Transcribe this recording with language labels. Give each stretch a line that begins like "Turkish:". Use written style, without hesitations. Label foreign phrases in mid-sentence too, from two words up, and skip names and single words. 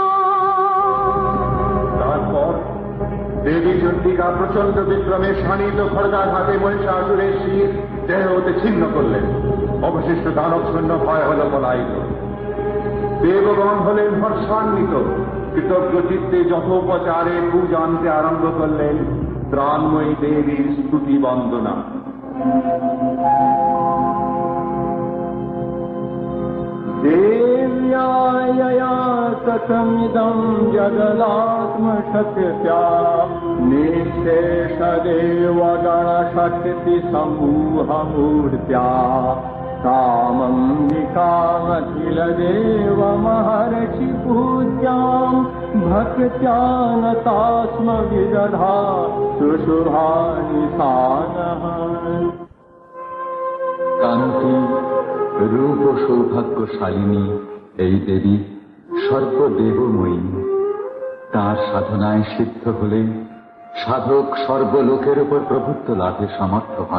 Bangla: তারপর দেবী চণ্ডিকা প্রচন্ড বিক্রমে শানিত খড়গাঘাতে মহিষাসুরের শির দেহ হতে ছিন্ন করলেন। অবশিষ্ট দানব সৈন্য ভয় হল পলায়িত। দেবগণ হলেন হর্ষান্বিত, কৃতজ্ঞ চিত্তে যথোপচারে পূজা আনতে আরম্ভ করলেন ত্রাণময়ী দেবীর স্তুতি বন্দনা।
Sanskrit: देव्यायया कथमिदं जगदात्मशक्त्या निःशेषदेवगणशक्ति समूहमूर्त्या कामम्बिकामखिलदेवमहर्षि पूज्यां भक्त्या नतास्म विदधा सुशुभानि सानः।
Bangla: কান্তি রূপ ও সৌভাগ্যশালিনী এই দেবী সর্বদেবময়ী। তার সাধনায় সিদ্ধ হলে সাধক সর্বলোকের উপর প্রভুত্ব লাভে সমর্থ হন।